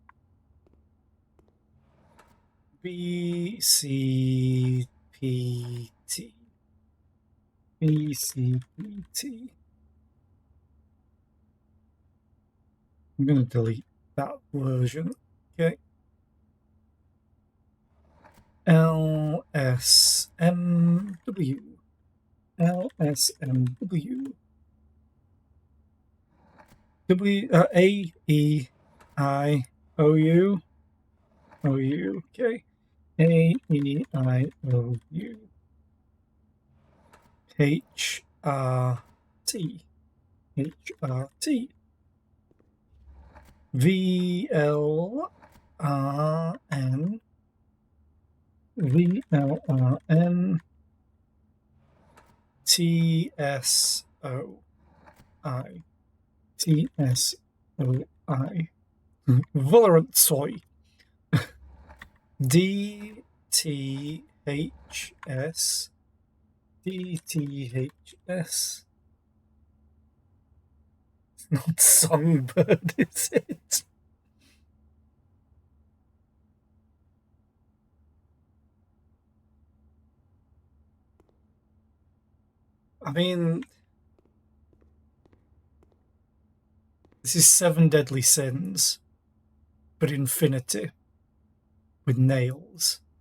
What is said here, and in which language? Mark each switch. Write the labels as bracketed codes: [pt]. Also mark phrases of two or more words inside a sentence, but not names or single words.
[en] B C P T. B C P T. I'm going to delete that version. Okay. LSMW. LSMW. A E I O U. O U. Okay. A E I O U. H R T. H R T. V L R N. V L R N. T S O I. T S O I. Valorant soy. D T H S. D T H S. It's not songbird, is it? I mean, this is 7 Deadly Sins, but infinity with nails.